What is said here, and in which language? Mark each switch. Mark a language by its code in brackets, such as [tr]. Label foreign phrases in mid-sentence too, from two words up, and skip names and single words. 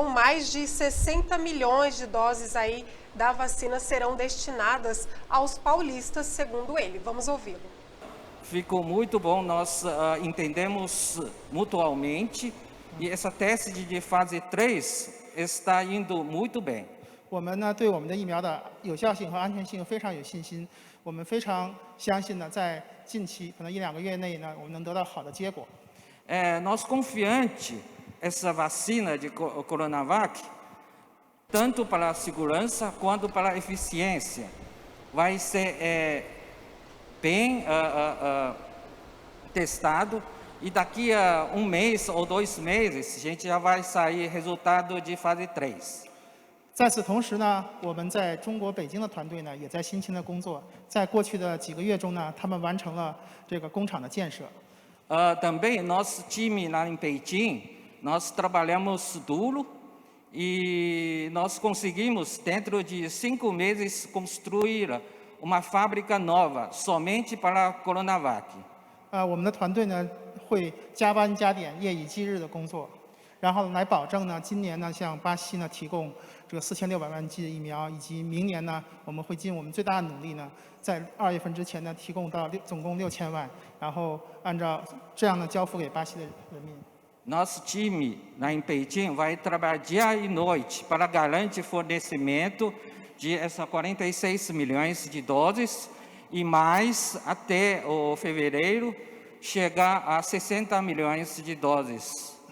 [pt] Mais de 60 milhões de doses aí da vacina serão destinadas aos paulistas, segundo ele. Vamos ouvi-lo. Ficou muito bom, nós entendemos mutuamente e essa teste de fase 3 está indo muito bem. [zh] 我们呢对我们的疫苗的有效性和安全性非常有信心，我们非常相信呢，在近期可能1-2个月内呢，我们能得到好的结果。 [pt] Nós confiante essa vacina de Coronavac, tanto para a segurança quanto para a eficiência, vai ser bem testado e daqui a 1 mês ou 2 meses a gente já vai sair resultado de fase 3。 [zh] 在此同时呢，我们在中国北京的团队呢，也在辛勤的工作。在过去的几个月中呢，他们完成了这个工厂的建设。 [pt] Também nosso time lá em Beijing, nós trabalhamos duro e nós conseguimos dentro de 5 meses construir uma fábrica nova somente para a Coronavac。 [zh] 我们的团队呢会加班加点、夜以继日的工作，然后来保证呢，今年呢向巴西呢提供这个4600万剂的疫苗，以及明年呢我们会尽我们最大的努力呢，在2月份之前呢提供到总共6000万，然后按照这样呢交付给巴西的人民。 [pt] Nosso time lá em Beijing vai trabalhar dia e noite para garantir fornecimento de essas 46 milhões de doses e mais até o fevereiro chegar a 60 milhões de doses.